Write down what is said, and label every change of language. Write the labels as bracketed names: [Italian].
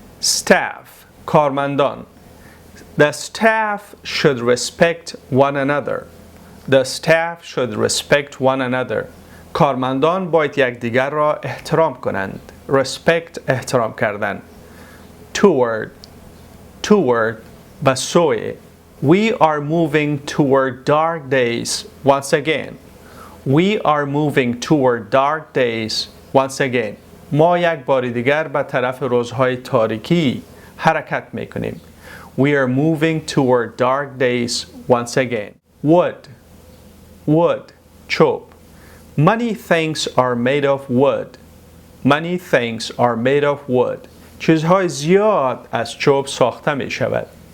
[English] Staff کارمندان. The staff should respect one another. The staff should respect one another. [Persian] کارمندان باید یکدیگر را احترام کنند. Respect احترام کردن. Toward به سوی. [English] We are moving toward dark days once again. We are moving toward dark days once again. [Persian] ما یک بار دیگر به طرف روزهای تاریکی حرکت میکنیم. [English] We are moving toward dark days once again. Wood چوب. Many things are made of wood. Many things are made of wood. [Persian] چیزهای زیاد از چوب ساخته می شود.